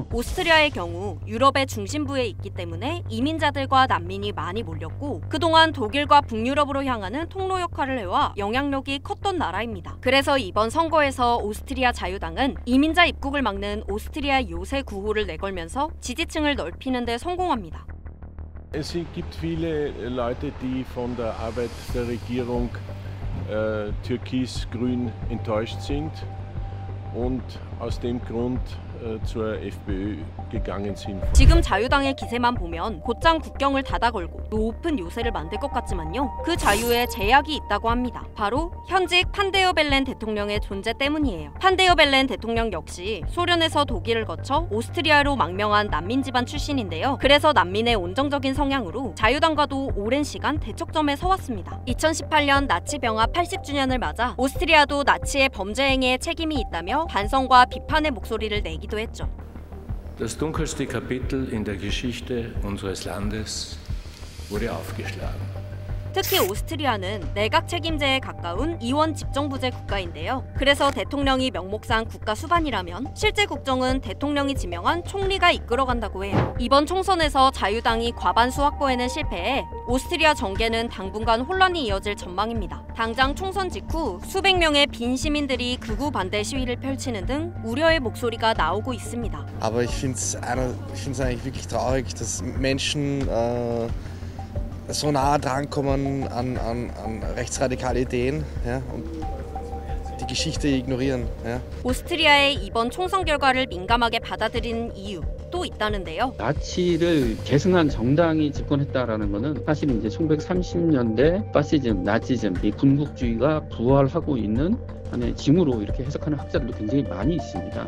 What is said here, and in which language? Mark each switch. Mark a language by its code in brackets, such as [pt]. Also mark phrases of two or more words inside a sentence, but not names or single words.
[ko] 오스트리아의 경우 유럽의 중심부에 있기 때문에 이민자들과 난민이 많이 몰렸고 그동안 독일과 북유럽으로 향하는 통로 역할을 해와 영향력이 컸던 나라입니다. 그래서 이번 선거에서 오스트리아 자유당은 이민자 입국을 막는 오스트리아 요새 구호를 내걸면서 지지층을 넓히는 데 성공합니다. [de] Es gibt viele Leute, die von der Arbeit der Regierung türkis-grün enttäuscht sind und aus dem Grund zur FPÖ gegangen sind. [ko] 지금 자유당의 기세만 보면 곧장 국경을 닫아 걸고 높은 요새를 만들 것 같지만요. 그 자유에 제약이 있다고 합니다. 바로 현직 판데어 벨렌 대통령의 존재 때문이에요. 판데어 벨렌 대통령 역시 소련에서 독일을 거쳐 오스트리아로 망명한 난민 집안 출신인데요. 그래서 난민의 온정적인 성향으로 자유당과도 오랜 시간 대척점에 서왔습니다. 2018년 나치 병합 80주년을 맞아 오스트리아도 나치의 범죄 행위에 책임이 있다며 반성과 비판의 목소리를 내기도 했죠. [de] Das dunkelste Kapitel in der Geschichte unseres Landes wurde aufgeschlagen. [ko] 특히 오스트리아는 내각 책임제에 가까운 이원 집정부제 국가인데요. 그래서 대통령이 명목상 국가 수반이라면 실제 국정은 대통령이 지명한 총리가 이끌어간다고 해요. 이번 총선에서 자유당이 과반수 확보에는 실패해 오스트리아 정계는 당분간 혼란이 이어질 전망입니다. 당장 총선 직후 수백 명의 빈 시민들이 극우 반대 시위를 펼치는 등 우려의 목소리가 나오고 있습니다. [de] Aber ich finde es eigentlich wirklich traurig, dass Menschen so nah drankommen an rechtsradikale Ideen, ja, und die Geschichte ignorieren. Ja. [ko] 오스트리아의 이번 총선 결과를 민감하게 받아들이는 이유 또 있다는데요. 나치를 계승한 정당이 집권했다라는 것은 사실 이제 1930년대 파시즘, 나치즘, 이 군국주의가 부활하고 있는 하나의 징후로 이렇게 해석하는 학자들도 굉장히 많이 있습니다.